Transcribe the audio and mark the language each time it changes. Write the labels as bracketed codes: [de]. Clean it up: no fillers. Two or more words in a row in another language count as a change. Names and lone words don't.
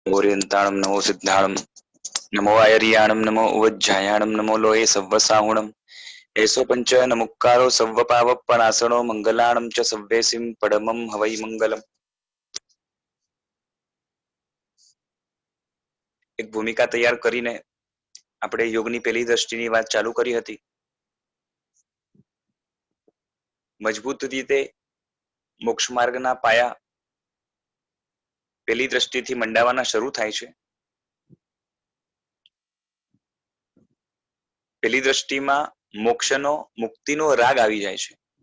[pra] ओरियंताणं नमो सिद्धाणं नमो आयर्याणं नमो उवज्जायाणं नमो लोये सव्वसाहुणं एसो पंच नमुक्कारो सव्वपावपणासनो मंगलाणं च सव्वेसिं परमं हवै मंगलम। [gu] એક ભૂમિકા તૈયાર કરીને આપણે યોગની પહેલી દ્રષ્ટિની વાત ચાલુ કરી હતી। મજબૂત રીતે મોક્ષ માર્ગના પાયા પહેલી દ્રષ્ટિથી મંડાવાના શરૂ થાય છે। પહેલી દ્રષ્ટિમાં મોક્ષનો મુક્તિનો રાગ આવી જાય છે।